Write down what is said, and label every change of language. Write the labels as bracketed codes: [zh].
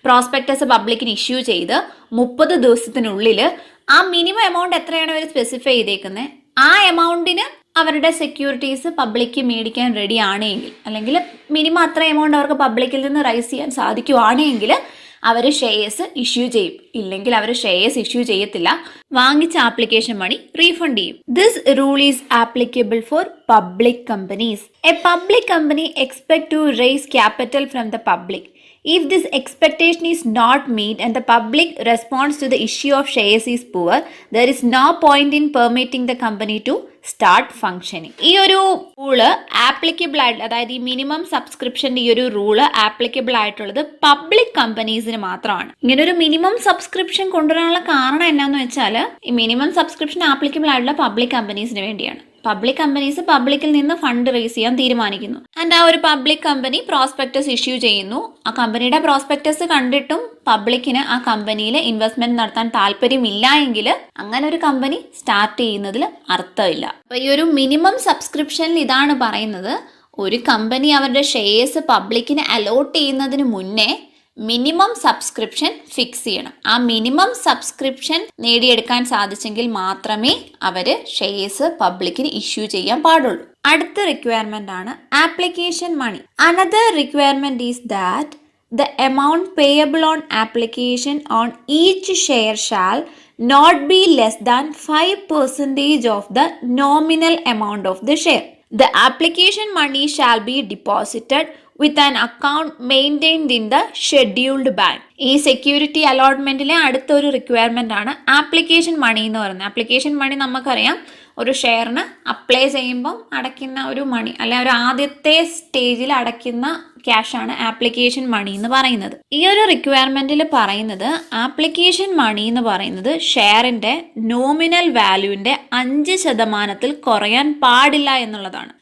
[ml] Prospectus പബ്ലിക്കിന് issue ചെയ്ത് 30 ദിവസത്തിനുള്ളിൽ ആ മിനിമം എമൗണ്ട് എത്രയാണ് അവർ സ്പെസിഫൈ ചെയ്തേക്കുന്നത്, ആ എമൗണ്ടിന് അവരുടെ സെക്യൂരിറ്റീസ് പബ്ലിക്ക് മേടിക്കാൻ റെഡി ആണെങ്കിൽ, അല്ലെങ്കിൽ മിനിമം അത്ര എമൗണ്ട് അവർക്ക് പബ്ലിക്കിൽ നിന്ന് റൈസ് ചെയ്യാൻ സാധിക്കുവാണെങ്കിൽ അവർ ഷെയർസ് ഇഷ്യൂ ചെയ്യും. ഇല്ലെങ്കിൽ അവർ ഷെയർസ് ഇഷ്യൂ ചെയ്യത്തില്ല, വാങ്ങിച്ച ആപ്ലിക്കേഷൻ മണി റീഫണ്ട് ചെയ്യും. [en] This rule is applicable for public companies. A public company expect to raise capital from the public. If this expectation is not met and the public response to the issue of shares is poor, there is no point in permitting the company to start functioning. [ml] ഈ ഒരു rule applicable ആയിട്ട്, അതായത് ഈ minimum സബ്സ്ക്രിപ്ഷന്റെ ഈ ഒരു rule applicable ആയിട്ടുള്ളത് public കമ്പനീസിന് മാത്രമാണ്. ഇങ്ങനെ ഒരു മിനിമം സബ്സ്ക്രിപ്ഷൻ കൊണ്ടുവരാനുള്ള കാരണം എന്നാന്ന് വെച്ചാൽ, ഈ മിനിമം സബ്സ്ക്രിപ്ഷൻ ആപ്ലിക്കബിൾ ആയിട്ടുള്ള പബ്ലിക് കമ്പനീസിന് വേണ്ടിയാണ്. പബ്ലിക് കമ്പനീസ് പബ്ലിക്കിൽ നിന്ന് ഫണ്ട് റേസ് ചെയ്യാൻ തീരുമാനിക്കുന്നു. ആൻഡ് ആ ഒരു പബ്ലിക് കമ്പനി പ്രോസ്പെക്ടസ് ഇഷ്യൂ ചെയ്യുന്നു. ആ കമ്പനിയുടെ പ്രോസ്പെക്ടസ് കണ്ടിട്ടും പബ്ലിക്കിന് ആ കമ്പനിയിൽ ഇൻവെസ്റ്റ്മെന്റ് നടത്താൻ താല്പര്യമില്ല എങ്കിൽ അങ്ങനെ ഒരു കമ്പനി സ്റ്റാർട്ട് ചെയ്യുന്നതിൽ അർത്ഥമില്ല. അപ്പൊ ഈ ഒരു മിനിമം സബ്സ്ക്രിപ്ഷനിൽ ഇതാണ് പറയുന്നത്, ഒരു കമ്പനി അവരുടെ ഷെയർസ് പബ്ലിക്കിന് അലോട്ട് ചെയ്യുന്നതിന് മുന്നേ മിനിമം സബ്സ്ക്രിപ്ഷൻ ഫിക്സ് ചെയ്യണം. ആ മിനിമം സബ്സ്ക്രിപ്ഷൻ നേടിയെടുക്കാൻ സാധിച്ചെങ്കിൽ മാത്രമേ അവർ ഷെയർസ് പബ്ലിക്കിന് ഇഷ്യൂ ചെയ്യാൻ പാടുള്ളൂ. [en] അടുത്ത റിക്വയർമെന്റ് ആണ് application money. Another requirement is that the amount payable on application on each share shall not be less than 5% of the nominal amount of the share. The application money shall be deposited with an account maintained in the scheduled bank. [ml] ഈ security അലോട്ട്മെന്റിലെ അടുത്തൊരു requirement ആണ് application മണി എന്ന് പറയുന്നത്. Application മണി നമുക്കറിയാം, ഒരു ഷെയറിന് apply ചെയ്യുമ്പം അടയ്ക്കുന്ന ഒരു മണി, അല്ലെ ഒരു ആദ്യത്തെ സ്റ്റേജിൽ അടയ്ക്കുന്ന ക്യാഷാണ് ആപ്ലിക്കേഷൻ മണി എന്ന് പറയുന്നത്. ഈ ഒരു റിക്വയർമെന്റിൽ പറയുന്നത് ആപ്ലിക്കേഷൻ മണി എന്ന് പറയുന്നത് ഷെയറിന്റെ നോമിനൽ വാല്യൂവിന്റെ 5% കുറയാൻ പാടില്ല എന്നുള്ളതാണ്.